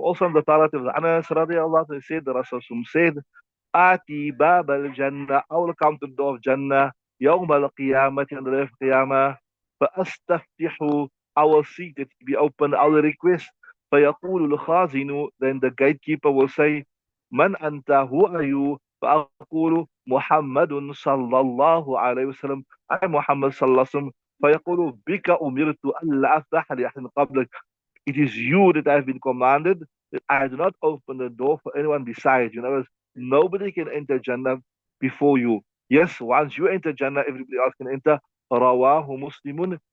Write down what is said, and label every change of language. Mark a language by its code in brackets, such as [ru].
[en] Also in the Tarat of Anas radiallahu anhu said, the Rasul said, [ar] Ati bab al-Jannah, [en] I will come to the door of Jannah, [ar] يوم القيامة, [en] on the day of Qiyamah, [ar] فأستفتح, [en] I will seek it to be open, I will request, [ar] فيقول الخازن, [en] then the gatekeeper will say, [ar] من أنت, [en] who are you? [ar] فأقول محمد صلى الله عليه وسلم, [en] I am Muhammad [ar] صلى الله عليه وسلم. فيقول بك أمرت ألا أفتح لأحد قبلك, [en] it is you that I have been commanded that I do not open the door for anyone besides you. In other words, nobody can enter Jannah before you. Yes, once you enter Jannah, everybody else can enter. [ar] Rawahu Muslimun.